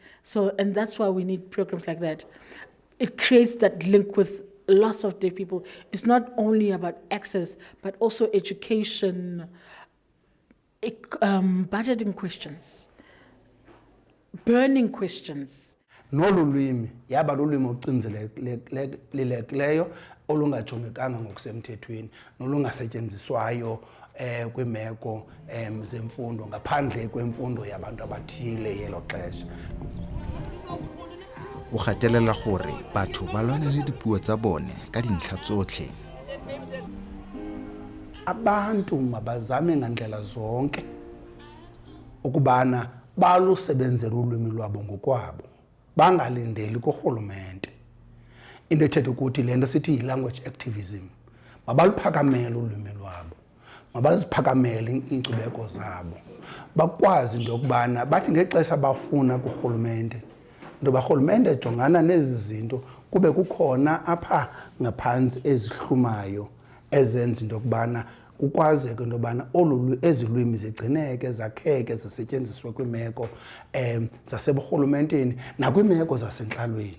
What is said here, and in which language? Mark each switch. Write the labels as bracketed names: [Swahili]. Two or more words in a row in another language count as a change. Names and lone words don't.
[English] So, and that's why we need programs like that. It creates that link with lots of deaf people. It's not only about access, but also education, budgeting questions, burning questions. [Xhosa] Nolulwimi yaba lulwimi ocinzelelekileyo olungajongekanga ngokusemthethweni nolungasetyenziswayo kwimeko zemfundo ngaphandle kwemfundo yabantu abathile yelo xesha. [Tswana] O gatelela gore batho ba lwanele dipuo tsa bone ka dintlha tsotlhe. [Xhosa] Abantu mabazame ngandlela zonke ukubana balusebenzele ulwimi lwabo ngokwabo, bangalindeli kurhulumente. Into ethetha ukuthi le nto sithi yi- [English] language activism, [Xhosa] mabaluphakamele ulwimi lwabo, mabaluphakamele iinkcubeko zabo, bakwazi into yokubana bathi ngexesha bafuna kurhulumente, into barhulumente ejongana nezi zinto kube kukhona apha ngaphantsi ezihlumayo ezenza into yokubana kukwazeke into yobana ezi lwimi zigcineke, zakheke, zisetyenziswe kwiimeko zaseburhulumenteni nakwiimeko zasentlalweni.